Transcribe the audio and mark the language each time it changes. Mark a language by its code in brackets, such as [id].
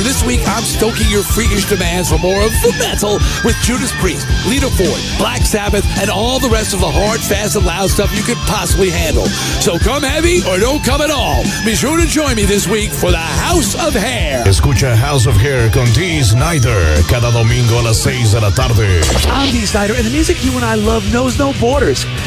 [en] This week, I'm stoking your freakish demands for more of the metal with Judas Priest, Lita Ford, Black Sabbath, and all the rest of the hard, fast, and loud stuff you could possibly handle. So come heavy or don't come at all. Be sure to join me this week for the House of Hair. [es] Escucha House of Hair con D. Snyder cada domingo a las 6 de la tarde. [en] I'm D. Snyder, and the music you and I love knows no borders.